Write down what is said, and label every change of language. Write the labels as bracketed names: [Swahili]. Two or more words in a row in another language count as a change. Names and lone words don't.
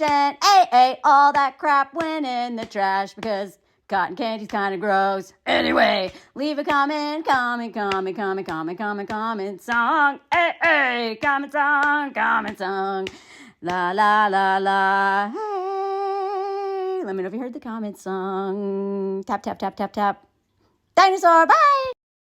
[English] Hey, all that crap went in the trash because cotton candy's kind of gross. Anyway, leave a comment song. Hey, comment song. La, la, la, la. Hey, let me know if you heard the comment song. Tap, tap, tap, tap, tap. Dinosaur, bye!